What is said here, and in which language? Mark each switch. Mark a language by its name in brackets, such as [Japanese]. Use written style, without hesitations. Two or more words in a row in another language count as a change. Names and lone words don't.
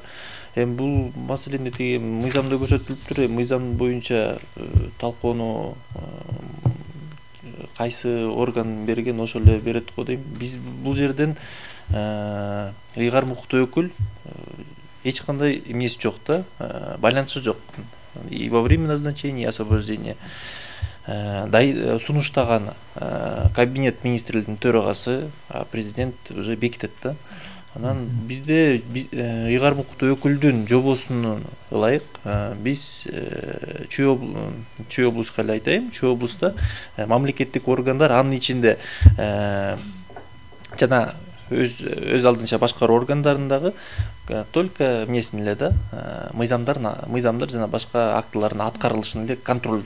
[Kyrgyz] Бул маселени тиги мыйзамда көрсөтүлүптүр, мыйзам боюнча талкууну кайсы орган берген ошол эле берет го дейм. Биз бул жерден ыйгарым укуктуу өкүл эч кандай эмеси жок да, байланышы жок. [Russian] И во время назначения, и освобождения [Kyrgyz] сунуштаган кабинет министрлердин төрагасы, президент уже бекитет да. Анан бизде ыйгарым укуктуу өкүлдүн жобосуна ылайык биз Чүй облуска эле айтайын, Чүй облуста мамлекеттик органдар анын ичинде жана өз алдынча башкаруу органдарындагы только эмесин эле да, мыйзамдар жана башка актылардын аткарылышын эле контролдоо.